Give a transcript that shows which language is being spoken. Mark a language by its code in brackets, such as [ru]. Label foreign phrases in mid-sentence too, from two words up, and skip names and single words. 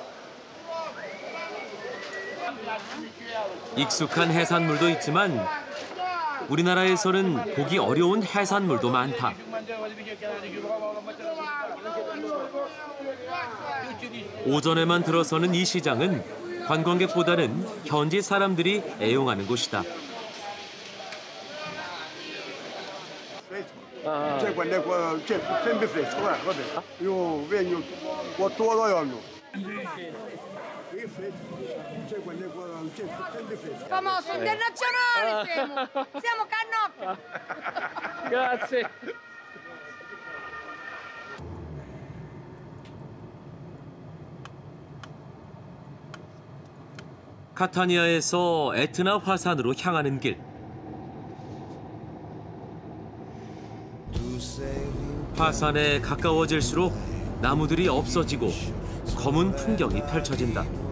[ko] 익숙한 해산물도 있지만 우리나라에서는 보기 어려운 해산물도 많다. 오전에만 들어서는 이 시장은 관광객보다는 현지 saram들이 애용하는 곳이다. [it] Famoso internazionale siamo cannocchi. Grazie. [ko] 카타니아에서 에트나 화산으로 향하는 길. 화산에 가까워질수록 나무들이 없어지고 검은 풍경이 펼쳐진다.